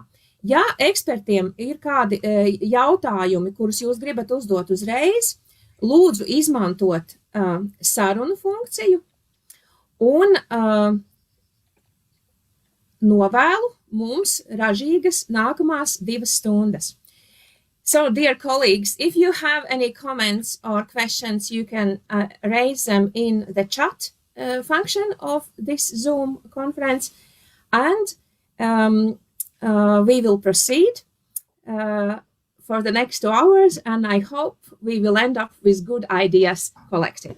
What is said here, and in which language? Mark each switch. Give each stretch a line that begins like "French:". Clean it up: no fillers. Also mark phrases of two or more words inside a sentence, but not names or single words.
Latvian: Ja ekspertiem ir kādi jautājumi, kurus jūs gribat uzdot uzreiz, lūdzu izmantot sarunu funkciju un novēlu mums ražīgas nākamās 2 stundas.
English: So, dear colleagues, if you have any comments or questions, you can raise them in the chat function of this Zoom conference, and we will proceed for the next 2 hours, and I hope we will end up with good ideas collected.